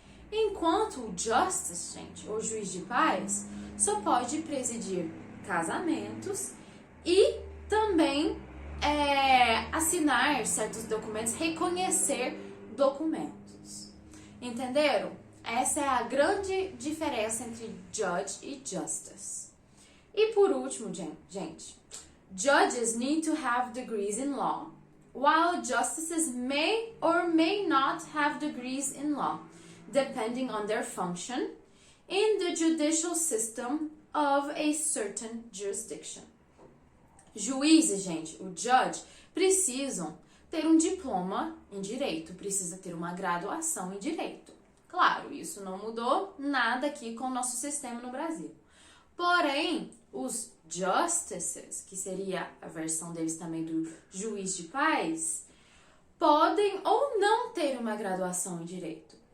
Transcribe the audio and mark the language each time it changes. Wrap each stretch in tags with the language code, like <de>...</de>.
<pt>Enquanto o justice, gente, ou juiz de paz, só pode presidir casamentos e também assinar certos documentos, reconhecer documentos. Entenderam? Essa é a grande diferença entre judge e justice. E por último, gente,</pt> <en>judges need to have degrees in law, while justices may or may not have degrees in law, depending on their function in the judicial system of a certain jurisdiction.</en> <pt>Juízes, gente, o judge, precisam ter um diploma em direito, precisa ter uma graduação em direito. Claro, isso não mudou nada aqui com o nosso sistema no Brasil. Porém, os justices, que seria a versão deles também do juiz de paz, podem ou não ter uma graduação em direito.</pt>